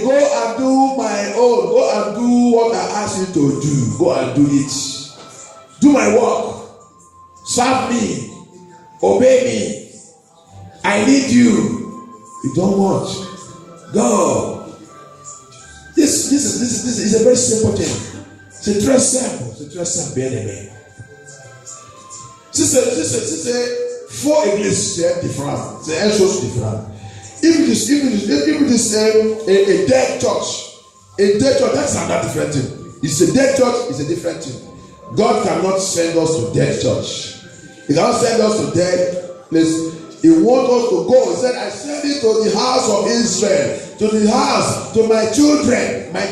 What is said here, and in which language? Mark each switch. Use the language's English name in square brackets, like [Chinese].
[English] Go and do my own. Go and do what I ask you to do. Go and do it. Do my work. Serve me. Obey me. I need you. You don't want. Go. This is a very simple thing. [French] C'est très simple, bien aimé. Si c'est faux église, c'est différent. C'est une chose différente. [English] If it is a dead church, that's another different thing. It's a dead church, it's a different thing. God cannot send us to dead church. He cannot send us to dead place. He wants us to go. He said, I send it to the house of Israel, to my children.